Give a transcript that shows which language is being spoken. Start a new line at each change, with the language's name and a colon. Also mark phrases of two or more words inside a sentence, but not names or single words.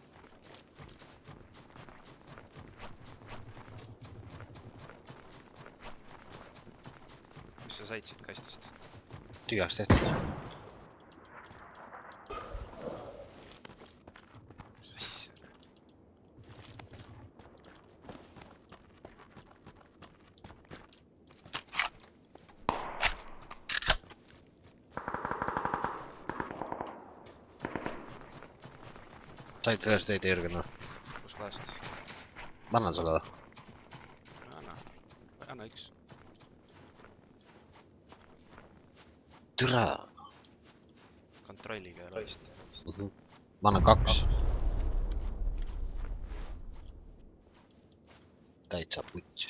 Estonian: Mis sa said siit kastist? Tühjaks tehtud. Mis asja? Said
English: first aid
Estonian: Jürgen või? Kus kohast? Ma annan sulle või? Anna üks. Türa! Kontrolliga ei ole vist. Ma annan 2. Täitsa putsis.